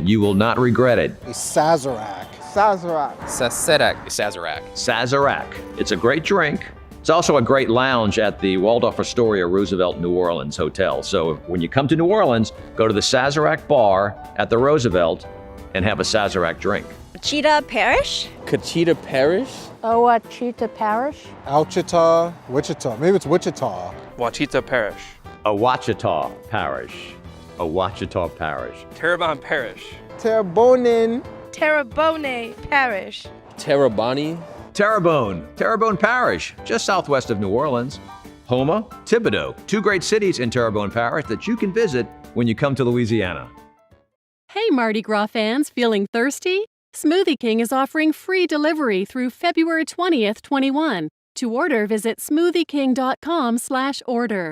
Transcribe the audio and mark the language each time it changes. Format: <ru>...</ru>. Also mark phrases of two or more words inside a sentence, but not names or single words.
<en>You will not regret it. Sazerac. Sazerac. It's a great drink. It's also a great lounge at the Waldorf Astoria Roosevelt New Orleans Hotel. So when you come to New Orleans, go to the Sazerac bar at the Roosevelt and have a Sazerac drink. Ouachita Parish? Ouachita Parish? Ouachita Parish? Ouachita, Wichita. Maybe it's Wichita. Ouachita Parish. Ouachita Parish. Ouachita Parish. Terrebonne Parish. Terrebonne Parish. Terrebonne Parish, just southwest of New Orleans. Houma, Thibodaux, two great cities in Terrebonne Parish that you can visit when you come to Louisiana. Hey Mardi Gras fans, feeling thirsty? Smoothie King is offering free delivery through February 20th, 21. To order, visit smoothieking.com/order.</en>